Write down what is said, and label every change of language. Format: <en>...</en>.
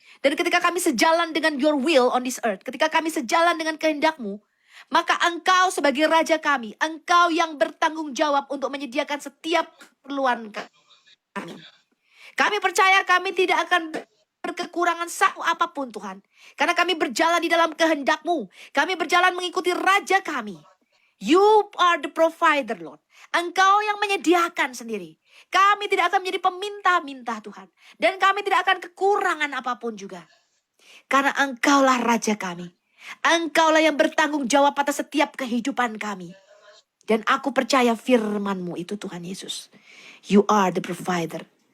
<id>Dan ketika kami sejalan dengan</id> <en>your will on this earth.</en> <id>Ketika kami sejalan dengan kehendak-Mu. Maka Engkau sebagai Raja kami. Engkau yang bertanggung jawab untuk menyediakan setiap keperluan kami. Kami percaya kami tidak akan berkekurangan satu apapun Tuhan. Karena kami berjalan di dalam kehendak-Mu. Kami berjalan mengikuti Raja kami.</id> <en>You are the provider, Lord.</en> <id>Engkau yang menyediakan sendiri. Kami tidak akan menjadi peminta-minta Tuhan. Dan kami tidak akan kekurangan apapun juga. Karena Engkaulah Raja kami. Engkaulah yang bertanggung jawab atas setiap kehidupan kami. Dan aku percaya firman-Mu itu Tuhan Yesus.</id> <en>You are the provider.</en>